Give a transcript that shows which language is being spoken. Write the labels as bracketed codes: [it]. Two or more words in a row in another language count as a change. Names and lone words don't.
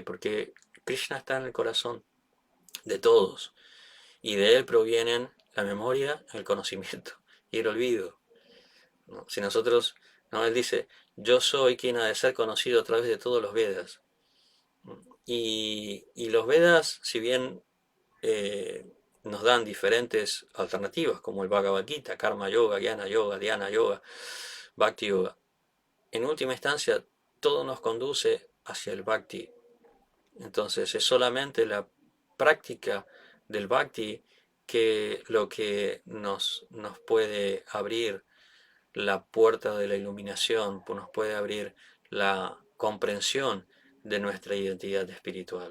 [es] Porque Krishna está en el corazón de todos y de él provienen la memoria, el conocimiento y el olvido, ¿no? Si nosotros, no, él dice, yo soy quien ha de ser conocido a través de todos los Vedas. Y los Vedas, si bien nos dan diferentes alternativas, como el Bhagavad Gita, [sa] Karma Yoga, Jnana Yoga, Dhyana Yoga, Bhakti Yoga, [es] en última instancia todo nos conduce hacia el Bhakti. Entonces es solamente la práctica del Bhakti que lo que nos puede abrir la puerta de la iluminación, pues nos puede abrir la comprensión de nuestra identidad espiritual.